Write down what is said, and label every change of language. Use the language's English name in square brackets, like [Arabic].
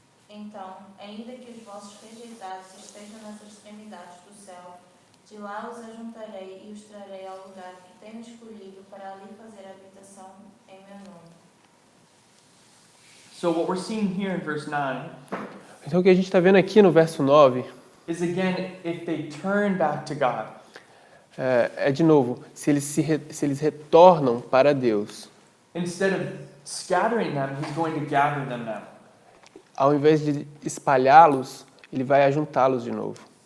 [Portuguese] Então, ainda que os vossos rejeitados estejam nas extremidades do céu, de lá os ajuntarei e os trarei ao lugar que tenho escolhido para ali fazer habitação em meu nome. [English] so what we're seeing here in verse 9 [Portuguese] então o que a gente está vendo aqui no verso 9 [English] is again, if they turn back to God, [Portuguese] é de novo, se eles retornam para Deus, [English] instead of scattering them, he's going to gather them now. [Portuguese] ao invés de espalhá-los, ele vai ajuntá-los de novo.